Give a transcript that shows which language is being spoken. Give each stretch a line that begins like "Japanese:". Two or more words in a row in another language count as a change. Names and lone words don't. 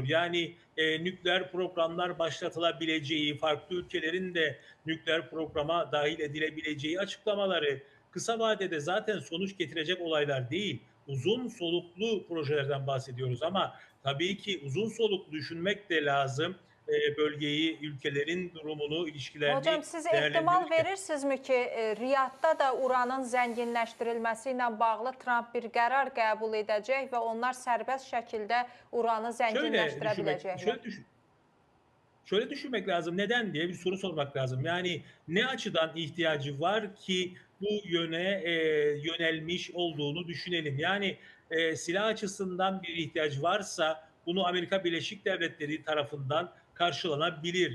Turkish: Yani nükleer programlar başlatılabileceği, farklı ülkelerin de nükleer programa dahil edilebileceği açıklamaları kısa vadede zaten sonuç getirecek olaylar değil. Uzun soluklu projelerden bahsediyoruz ama tabii ki uzun soluklu düşünmek de lazım. Bölgeyi, ülkelerin durumunu, ilişkilerini Hocam,
Azerbaijani: siz ehtimal verirsinizmi ki, Riyadda da uranın zənginləşdirilməsi ilə bağlı Trump bir qərar qəbul edəcək və onlar sərbəst şəkildə uranı zənginləşdirə biləcəklər?
Turkish: Şöyle düşünmek lazım. Neden diye bir soru sormak lazım. Yani ne açıdan ihtiyacı var ki bu yöne yönelmiş olduğunu düşünelim. Yani silah açısından bir ihtiyaç varsa bunu Amerika Birleşik Devletleri tarafından karşılanabilir.